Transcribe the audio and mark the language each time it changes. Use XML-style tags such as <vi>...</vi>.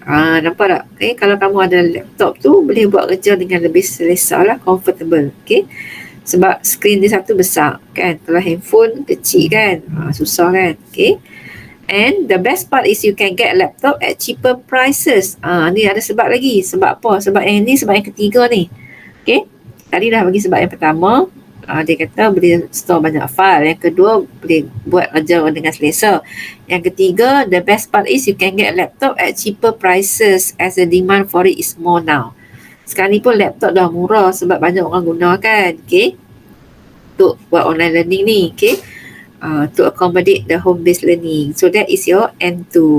<ms>Nampak tak? Okay, kalau kamu ada laptop tu boleh buat kerja dengan lebih selesa lah, comfortable. Okay, sebab screen dia satu besar kan, kalau handphone kecil kan, susah kan.</ms> <en>Okay, and the best part is you can get a laptop at cheaper prices.</en> <ms>Ni ada sebab lagi. Sebab apa? Sebab yang ni sebab yang ketiga ni. Okay, tadi dah bagi sebab yang pertama, dia kata boleh store banyak file. Yang kedua, boleh buat kerja dengan selesa. Yang ketiga,</ms> <en>the best part is you can get a laptop at cheaper prices as the demand for it is more now.</en> <ms>Sekarang ni pun laptop dah murah sebab banyak orang guna kan. Okay, untuk buat online learning ni.</ms> <en>Okay, to accommodate the home-based learning. So that is your N2.</en>